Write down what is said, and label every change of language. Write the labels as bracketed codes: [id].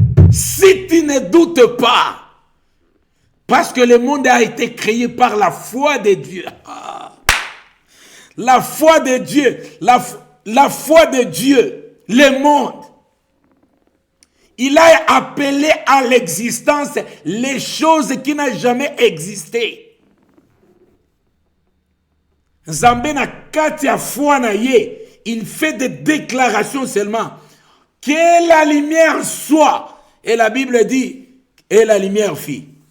[fr] Si tu ne doutes pas, parce que le monde a été créé par la foi de Dieu. La foi de Dieu, la foi de Dieu, le monde. Il a appelé à l'existence les choses qui n'ont jamais existé. [ln] Nzambe na kati ya foi na ye, [fr] il fait des déclarations seulement. Que la lumière soit. Et la Bible dit, et la lumière fit.